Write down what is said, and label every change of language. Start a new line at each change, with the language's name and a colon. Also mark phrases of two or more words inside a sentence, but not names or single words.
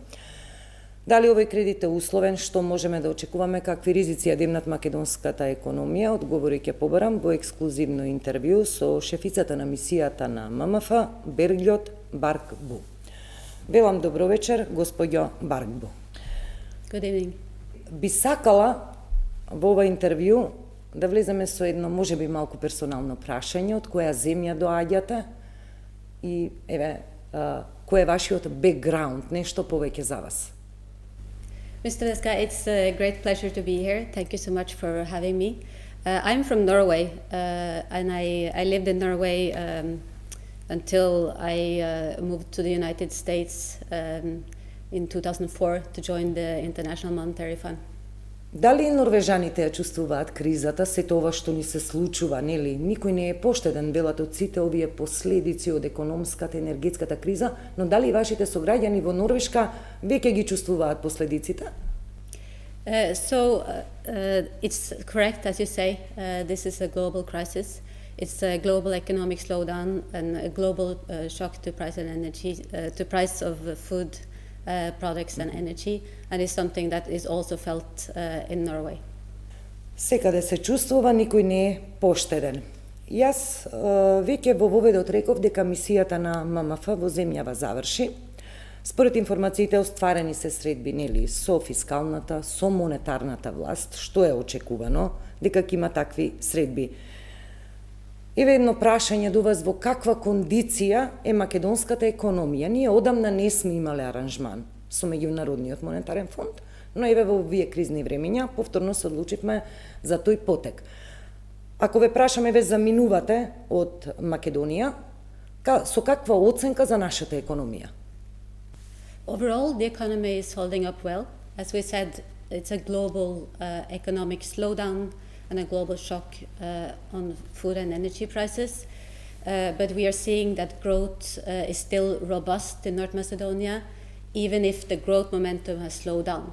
Macedonian: Дали овој кредит е условен, што можеме да очекуваме, какви ризици ја демнат македонската економија, одговори ќе побарам во ексклузивно интервју со шефицата на мисијата на ММФ, Бергљот Баракбу. Велам добро вечер, господјо Баракбу.
English: Good evening.
Macedonian: Би сакала во ова интервју да влеземе со едно, можеби малку персонално прашање, од која земја доаѓате и кој е вашиот бекграунд, нешто повеќе за вас.
English: Mr. Veska, it's a great pleasure to be here. Thank you so much for having me. I'm from Norway, and I lived in Norway until I moved to the United States in 2004 to join the International Monetary Fund.
Macedonian: Дали норвежаните ја чувствуваат кризата, сето ова што ни се случува, нели? Никој не е поштеден, велат од сите овие последици од економската, енергетската криза, но дали вашите сограѓани во Норвешка веќе ги чувствуваат последиците?
English: It's correct, as you say, this is a global crisis. It's a global economic slowdown and a global shock to price and energy, to price of food products and energy, and is something that is also felt in Norway.
Macedonian: Секаде се чувствува, никој не е поштеден. Јас веќе во воведот реков дека мисијата на ММФ во земјава заврши. Според информациите остварени се средби, нели, со фискалната, со монетарната власт, што е очекувано дека ќе има такви средби. Еве едно прашање до вас, во каква кондиција е македонската економија? Ние одамна не сме имале аранжман со Меѓународниот монетарен фонд, но еве во овие кризни времења повторно се одлучивме за тој потек. Ако ве прашаме, ве заминувате од Македонија, со каква оценка за нашата економија?
English: Overall, the economy is holding up well. As we said, it's a global economic slowdown and a global shock on food and energy prices. But we are seeing that growth is still robust in North Macedonia, even if the growth momentum has slowed down.